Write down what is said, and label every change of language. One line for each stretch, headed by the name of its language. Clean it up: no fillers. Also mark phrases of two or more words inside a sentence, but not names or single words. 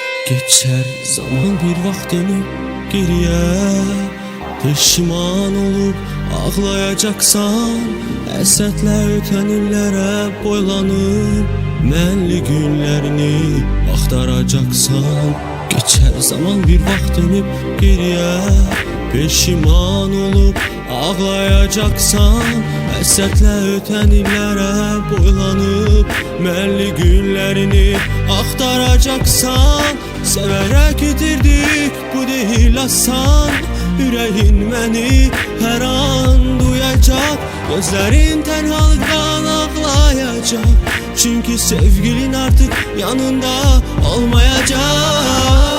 Turkish: Geçer zaman
Azerbaijani: bir vaxt
Turkish: dönüp geriye, pişman olup ağlayacaksan,
Azerbaijani: həsədlə ötən illərə boylanıb mənli günlərini axtaracaqsan.
Turkish: Geçer zaman
Azerbaijani: bir vaxt
Turkish: dönüp geriye, pişman olup ağlayacaksan,
Azerbaijani: həsədlə ötən illərə boylanıb mənli günlərini axtaracaqsan. Sevərək itirdik, bu deyil asan, ürəyin məni hər an duyacaq, gözlərin tənhalıqdan ağlayacaq, çünkü sevgilin artık yanında olmayacaq.